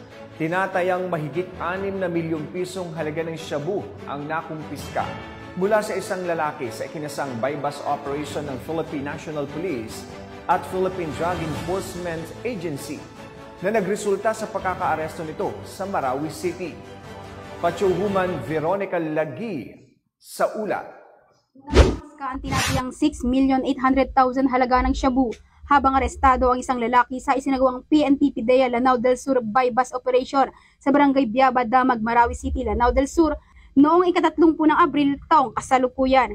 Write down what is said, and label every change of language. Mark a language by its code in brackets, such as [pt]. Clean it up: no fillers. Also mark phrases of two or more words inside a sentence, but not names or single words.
[tl] Tinatayang mahigit 6 na milyong pisong halaga ng shabu ang nakumpiska mula sa isang lalaki sa ikinasang [en] buy-bust operation [tl] ng Philippine National Police at Philippine Drug Enforcement Agency na nagresulta sa pagkakaaresto nito sa Marawi City. Patyuhuman Veronica Lagi sa ulat. Ang tinatayang 6,800,000 halaga ng shabu habang arestado ang isang lalaki sa isinagawang PNP PIDEA Lanao del Sur [en] buy-bust operation [tl] sa Barangay Biaba, Damag, Marawi City, Lanao del Sur noong ika-30 ng Abril taong kasalukuyan.